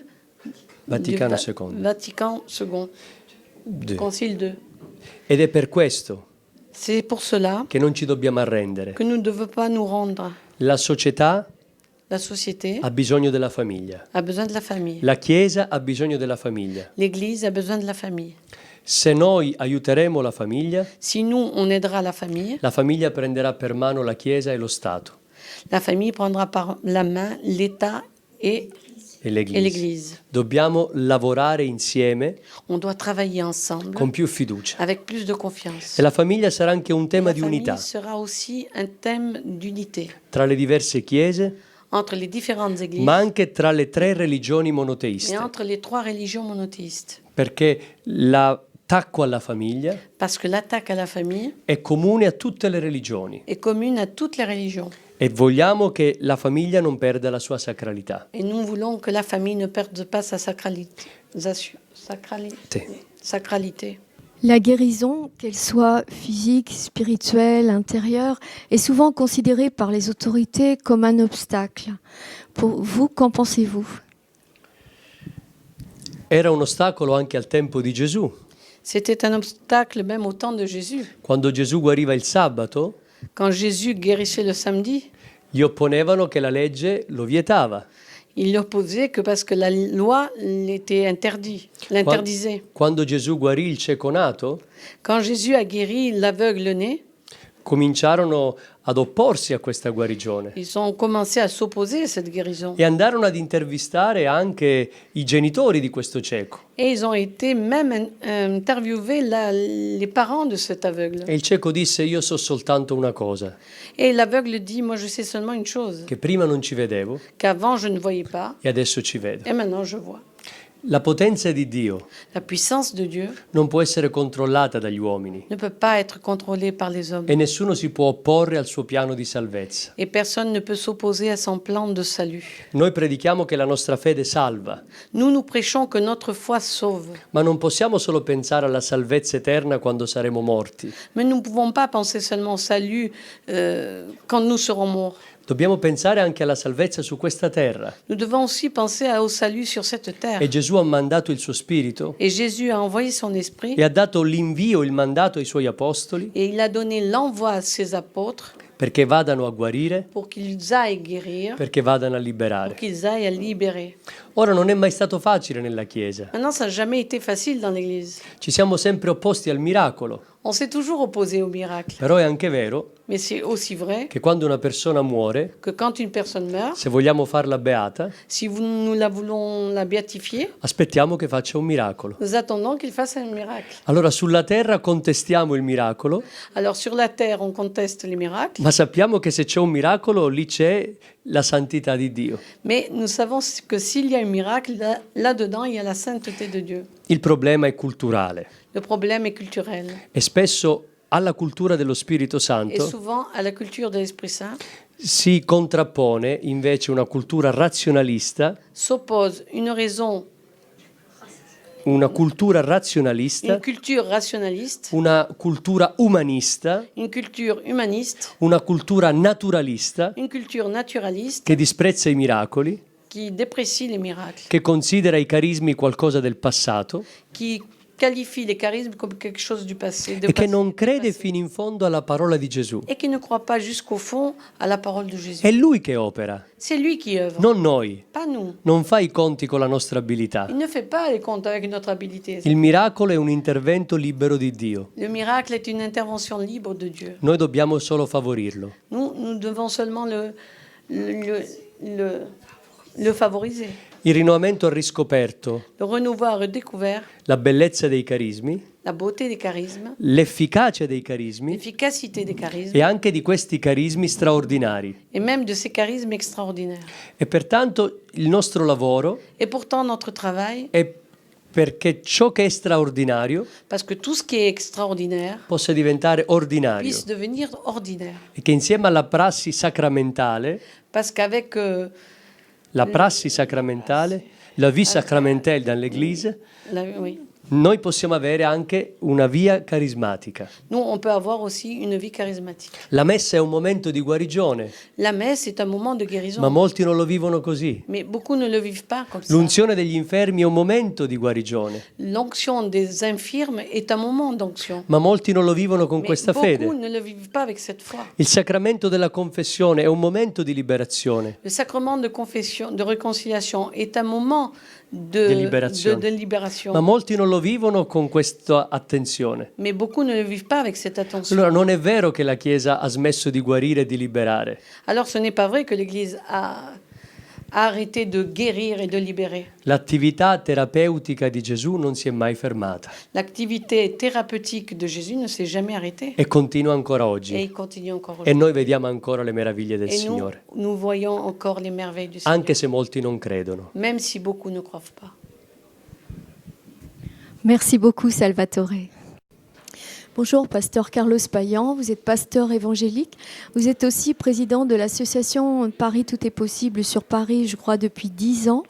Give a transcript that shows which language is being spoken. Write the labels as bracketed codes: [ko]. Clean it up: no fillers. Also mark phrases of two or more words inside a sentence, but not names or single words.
[it] Vaticano [fr] du II. Vatican II, concile 2. [it] Ed è per questo [fr] C'est pour cela [it] che non ci dobbiamo arrendere. [fr] que nous ne devons pas nous rendre. [it] La società [fr] La société [it] ha bisogno della famiglia. [fr] a besoin de la famille. [it] La Chiesa ha bisogno della famiglia. [fr] L'Église a besoin de la famille. [it] Se noi aiuteremo la famiglia [fr] Si nous, on aidera la famiglia [it] prenderà per mano la Chiesa e lo Stato [fr] prendra par la main l'État et [it] e l'Église. [fr] l'Église. [it] Dobbiamo lavorare insieme [fr] On doit travailler ensemble [it] con più fiducia. [fr] avec plus de confiance. [it] E la famiglia sarà anche un tema [fr] La [it] di [fr] famille [it] unità [fr] sera aussi un thème d'unité [it] tra le diverse chiese, [fr] entre les différentes églises [it] ma anche tra le 3 religioni [fr] et [it] monoteiste, [fr] entre les 3 religions monothéistes. [it] perché l'attacco alla famiglia [fr] Parce que l'attaque à la famille [it] è comune a tutte le religioni [fr] est commune à toutes les religions. [it] e vogliamo che la famiglia non perda la sua sacralità. [fr] Et nous voulons que la famille ne perde pas sa sacralité. La guérison, qu'elle soit physique, spirituelle, intérieure, est souvent considérée par les autorités comme un obstacle. Pour vous, qu'en pensez-vous? [it] Era un ostacolo anche al tempo di Gesù. [fr] C'était un obstacle même au temps de Jésus. [it] Quando Gesù guariva il sabato, [fr] Quand Jésus guérissait le samedi, [it] gli opponevano che la legge lo vietava. [fr] il l'opposait que parce que la loi l'interdisait. [it] Quando Gesù guarì il cieco nato, [fr] Quand Jésus a guéri l'aveugle né, [it] cominciarono ad opporsi a questa guarigione [fr] ils ont commencé à s'opposer à cette guérison. [it] e andarono ad intervistare anche i genitori di questo cieco. [fr] Et ils ont été même interviewer les parents de cet aveugle. [it] E il cieco disse: io so soltanto una cosa, [fr] Et l'aveugle dit, moi je sais seulement une chose, [it] che prima non ci vedevo [fr] qu'avant je ne voyais pas, [it] e adesso ci vedo. [fr] et maintenant je vois. [it] La potenza di Dio [fr] La puissance de Dieu [it] non può essere controllata dagli uomini [fr] ne peut pas être contrôlée par les hommes. [it] e nessuno si può opporre al suo piano di salvezza. [fr] Et personne ne peut s'opposer à son plan de salut. [it] Noi predichiamo che la nostra fede salva, [fr] Nous prêchons que notre foi sauve. [it] ma non possiamo solo pensare alla salvezza eterna quando saremo morti. [fr] Mais nous ne pouvons pas penser seulement au salut quand nous serons morts. [it] Dobbiamo pensare anche alla salvezza su questa terra. [fr] Nous devons aussi penser au salut sur cette terre. [it] E Gesù ha mandato il suo spirito [fr] Et Jésus a envoyé son esprit [it] e ha dato l'invio, il mandato ai suoi apostoli [fr] et il a donné l'envoi à ses apôtres [it] perché vadano a guarire, [fr] pour qu'ils aillent guérir, [it] perché vadano a [fr] pour [it] liberare. [fr] qu'ils aillent à libérer. [it] Ora non è mai stato facile nella Chiesa. [fr] Maintenant, ça n'a jamais été facile dans l'Église. [it] Ci siamo sempre opposti al miracolo, [fr] On s'est toujours opposé au miracle. [it] però è anche vero [fr] Mais c'est aussi vrai [it] che quando una persona muore, [fr] que quand une personne meurt, [it] se vogliamo farla beata, [fr] si nous la voulons la béatifier, [it] aspettiamo che faccia un miracolo. [fr] nous attendons qu'il fasse un miracle. [it] Allora sulla terra contestiamo il miracolo, [fr] Alors sur la terre, on conteste les miracles, [it] ma sappiamo che se c'è un miracolo lì c'è la santità di Dio. [fr] mais nous savons que s'il y a un miracle, là-dedans, il y a la sainteté de Dieu. [it] Il problema è culturale [fr] Le problème est culturel. [it] e spesso alla cultura dello Spirito [fr] Et [it] Santo [fr] souvent, à la culture de l'Esprit Saint, [it] si contrappone invece una cultura razionalista [fr] s'oppose une raison [it] una cultura razionalista, [fr] une culture rationaliste, [it] una cultura umanista, [fr] une culture humaniste, [it] una cultura naturalista [fr] une culture naturaliste [it] che disprezza i miracoli, [fr] qui déprécie les miracles, [it] che considera i carismi qualcosa del passato [fr] qui qualifie les charismes comme quelque chose du passé, [it] e che non crede fino in fondo alla parola di Gesù. [fr] et qui ne croit pas jusqu'au fond à la parole de Jésus. [it] È Lui che opera, [fr] C'est lui qui œuvre, [it] non noi. [fr] pas nous. [it] Non fa i conti con la nostra abilità. [fr] Il ne fait pas les comptes avec notre habilité. [it] Il miracolo è un intervento libero di Dio. [fr] Le miracle est une intervention libre de Dieu. [it] Noi dobbiamo solo favorirlo. [fr] Nous devons seulement le favoriser. [it] Il rinnovamento ha riscoperto [fr] Le renouveau a redécouvert [it] la bellezza dei carismi, [fr] la beauté des charismes, [it] l'efficacia dei carismi [fr] l'efficacité des charismes [it] e anche di questi carismi straordinari. [fr] et même de ces charismes extraordinaires. [it] E pertanto il nostro lavoro [fr] Et pourtant, notre travail, [it] è perché ciò che è straordinario [fr] parce que tout ce qui est extraordinaire [it] possa diventare ordinario [fr] puisse devenir ordinaire. [it] e che insieme alla prassi sacramentale, [fr] Parce qu'avec [it] la prassi sacramentale, [fr] la vie sacramentelle dans l'Église, oui. [it] noi possiamo avere anche una via carismatica. [fr] Nous, on peut avoir aussi une vie charismatique. [it] La messa è un momento di guarigione, [fr] La messe est un moment de guérison, [it] ma molti non lo vivono così. [fr] mais beaucoup ne le vivent pas comme ça. [it] L'unzione degli infermi è un momento di guarigione, [fr] L'onction des infirmes est un moment d'onction. [it] ma molti non lo vivono con [fr] Mais [it] questa [fr] beaucoup [it] fede. [fr] ne le vivent pas avec cette foi. [it] Il sacramento della confessione è un momento di liberazione, [fr] Le sacrement de confession, de réconciliation est un moment De libération. de libération. [it] ma molti non lo vivono con questa attenzione. [fr] Mais beaucoup ne le vivent pas avec cette attention. [it] Allora non è vero che la Chiesa ha smesso di guarire e di liberare. [fr] Alors ce n'est pas vrai que l'Église a arrêté de guérir et de libérer. [it] L'attività terapeutica di Gesù non si è mai fermata [fr] L'activité thérapeutique de Jésus ne s'est jamais arrêtée. [it] e continua ancora [fr] Et [it] oggi. [fr] il continue encore [it] E [fr] aujourd'hui. [it] noi vediamo ancora le meraviglie del [fr] Et nous, [it] Signore, [fr] nous voyons encore les merveilles du Seigneur, [it] anche se molti non credono. [fr] même si beaucoup ne croient pas. Merci beaucoup, Salvatore. Bonjour, pasteur Carlos Payan. Vous êtes pasteur évangélique. Vous êtes aussi président de l'association Paris Tout est possible sur Paris, je crois, depuis 10 ans.